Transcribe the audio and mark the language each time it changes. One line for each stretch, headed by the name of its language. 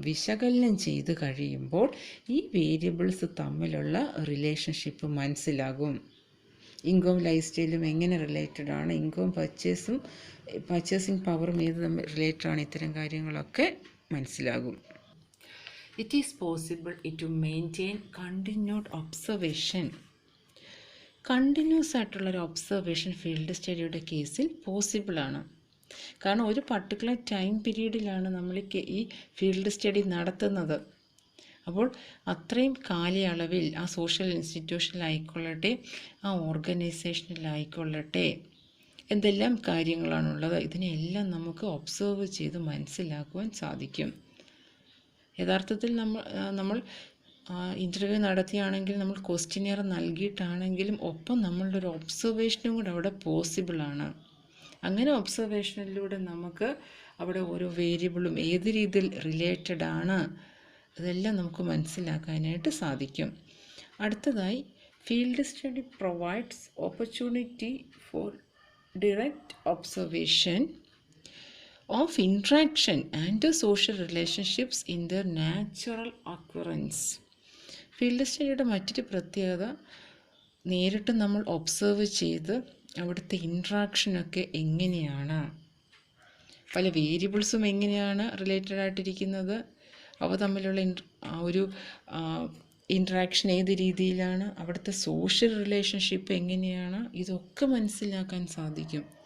Malayalam: വിശകലനം ചെയ്ത് കഴിയുമ്പോൾ ഈ വേരിയബിൾസ് തമ്മിലുള്ള റിലേഷൻഷിപ്പ് മനസ്സിലാകും. ഇൻകവും ലൈഫ് സ്റ്റൈലും എങ്ങനെ റിലേറ്റഡ് ആണ്, ഇൻകവും പർച്ചേസിങ് പവറും ഏത് തമ്മിൽ റിലേറ്റഡ് ആണ്, ഇത്തരം കാര്യങ്ങളൊക്കെ മനസ്സിലാകും.
English: It is possible to maintain continued observation.
Malayalam: Continuous ആയിട്ടുള്ളൊരു ഒബ്സർവേഷൻ ഫീൽഡ് സ്റ്റഡിയുടെ കേസിൽ പോസിബിളാണ്. കാരണം ഒരു പർട്ടിക്കുലർ ടൈം പീരീഡിലാണ് നമ്മൾ ഈ ഫീൽഡ് സ്റ്റഡി നടത്തുന്നത്. അപ്പോൾ അത്രയും കാലയളവിൽ ആ സോഷ്യൽ ഇൻസ്റ്റിറ്റ്യൂഷനിലായിക്കൊള്ളട്ടെ, ആ ഓർഗനൈസേഷനിലായിക്കൊള്ളട്ടെ, എന്തെല്ലാം കാര്യങ്ങളാണുള്ളത്, ഇതിനെല്ലാം നമുക്ക് ഒബ്സർവ് ചെയ്ത് മനസ്സിലാക്കുവാൻ സാധിക്കും. യഥാർത്ഥത്തിൽ നമ്മൾ ഇൻ്റർവ്യൂ നടത്തിയാണെങ്കിൽ, നമ്മൾ ക്വസ്റ്റ്യനെയർ നൽകിയിട്ടാണെങ്കിലും ഒപ്പം നമ്മളുടെ ഒരു ഒബ്സർവേഷനും കൂടെ അവിടെ പോസിബിളാണ്. അങ്ങനെ ഒബ്സർവേഷനിലൂടെ നമുക്ക് അവിടെ ഓരോ വേരിയബിളും ഏത് രീതിയിൽ റിലേറ്റഡ് ആണ് ഇതെല്ലാം നമുക്ക് മനസ്സിലാക്കാനായിട്ട് സാധിക്കും. അടുത്തതായി,
English: Field study provides opportunity for direct observation of interaction and social relationships in their natural occurrence.
Malayalam: Field സ്റ്റഡിയുടെ മറ്റൊരു പ്രത്യേകത, നേരിട്ട് നമ്മൾ ഒബ്സർവ് ചെയ്ത് അവിടുത്തെ ഇൻട്രാക്ഷനൊക്കെ എങ്ങനെയാണ്, പല വേരിയബിൾസും എങ്ങനെയാണ് റിലേറ്റഡ് ആയിട്ടിരിക്കുന്നത്, അവ തമ്മിലുള്ള ഒരു ഇൻട്രാക്ഷൻ ഏത് രീതിയിലാണ്, അവിടുത്തെ സോഷ്യൽ റിലേഷൻഷിപ്പ് എങ്ങനെയാണ്, ഇതൊക്കെ മനസ്സിലാക്കാൻ സാധിക്കും.